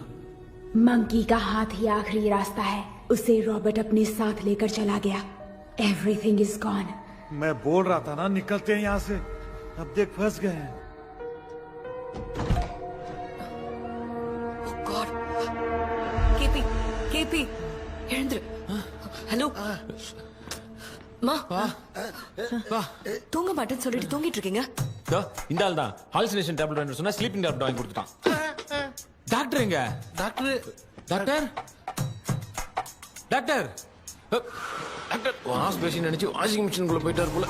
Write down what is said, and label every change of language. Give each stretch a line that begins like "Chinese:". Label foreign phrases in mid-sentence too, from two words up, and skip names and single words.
Hindi: मंकी का हाथ ही आखिरी रास्ता है। उसे रॉबर्ट अपने साथ लेकर चला गया।
English: Everything is gone.
Hindi: मैं बोल रहा था ना, निकलते हैं यहाँ से। अब देख फंस गए हैं। केपी वीरेंद्र,
Tamil: ஹலோ மா தூங்க மாட்டேன்னு சொல்லிட்டு தூங்கிட்டு இருக்கீங்க? இந்த ஆள் தான்
English: hallucination tablet
Tamil: வாங்கி சொன்னா
English: sleeping tablet
Tamil: வாங்கி கொடுத்துட்டான். டாக்டர் எங்க? டாக்டர் டாக்டர் டாக்டர் டாக்டர்
English: wash basin
Tamil: நினைச்சு வாஷிங் மிஷினுக்குள்ள போயிட்டாரு போல.